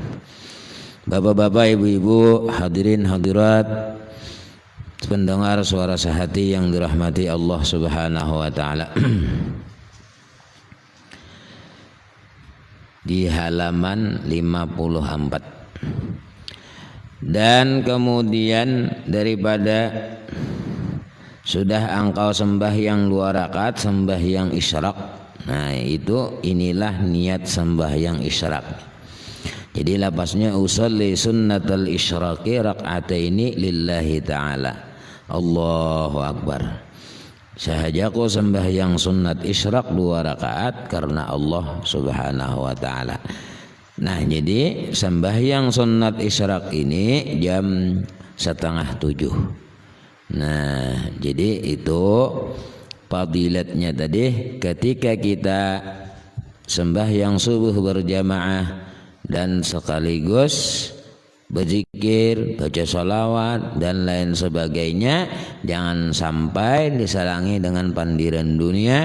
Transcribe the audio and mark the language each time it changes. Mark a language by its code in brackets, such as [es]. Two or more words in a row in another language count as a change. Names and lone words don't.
[id] Bapak-bapak, ibu-ibu, hadirin hadirat, pendengar suara sehati yang dirahmati Allah [ar] سبحانه وتعالى. [id] Di halaman 54. Dan kemudian daripada sudah engkau sembahyang 2 rakaat sembahyang isyraq. Nah, inilah niat sembahyang isyraq. Jadi lapasnya [ar] أصلي سنة الإشراق ركعتين لله تعالى. الله أكبر. [id] Sahajaku sembahyang sunnat isyraq 2 rakaat karena Allah [ar] سبحانه وتعالى. [id] Nah, jadi sembahyang sunat isyraq ini jam 6:30. Nah, jadi itu fadilatnya tadi ketika kita sembahyang subuh berjamaah dan sekaligus berzikir, baca sholawat dan lain sebagainya, jangan sampai disalangi dengan pandiran dunia.